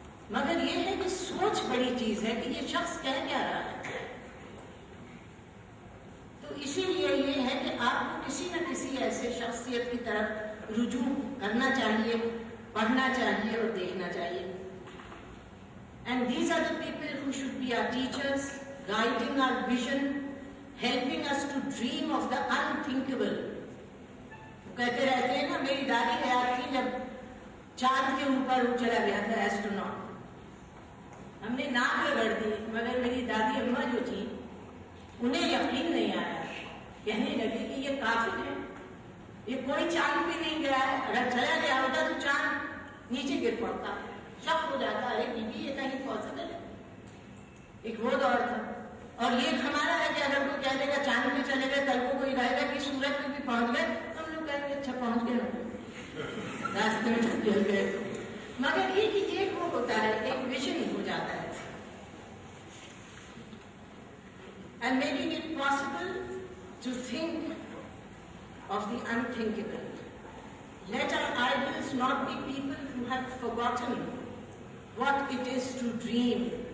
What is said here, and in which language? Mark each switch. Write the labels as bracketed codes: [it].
[ur] مگر یہ ہے کہ سوچ بڑی چیز ہے کہ یہ شخص کہہ کیا رہا ہے. تو اسی لیے یہ ہے کہ آپ کو کسی نہ کسی ایسے شخصیت کی طرف رجوع کرنا چاہیے، پڑھنا چاہیے اور دیکھنا چاہیے. [en] And these are the people who should be our teachers, guiding our vision, helping us to dream of the unthinkable. [ur] کہتے رہتے ہیں نا، میری دادی حیات تھی جب چاند کے اوپر وہ چلا گیا تھا ایسٹروناٹ. ہم نے ناک رگڑ دی، مگر میری دادی اماں جو تھی انہیں یقین نہیں آیا. کہنے لگی کہ یہ کافر ہے، یہ کوئی چاند پہ نہیں گیا ہے، اگر چلا گیا ہوتا تو چاند نیچے گر پڑتا، شک ہو جاتا ہے کہ یہ کہیں پاسبل ہے. ایک وہ دور تھا. اور یہ ہمارا ہے کہ اگر کوئی کہہ دے گا چاند پہ چلے گئے، کل کو کوئی کہے گا کہ سورج پہ بھی پہنچ گئے، تو ہم لوگ کہیں گے اچھا پہنچ گئے نا، راستے میں چل گئے. مگر یہ کہ ایک وہ ہوتا ہے، ایک ویژن ہو جاتا ہے. [en] And making it possible to think of the unthinkable. Let our idols not be people who have forgotten what it is to dream.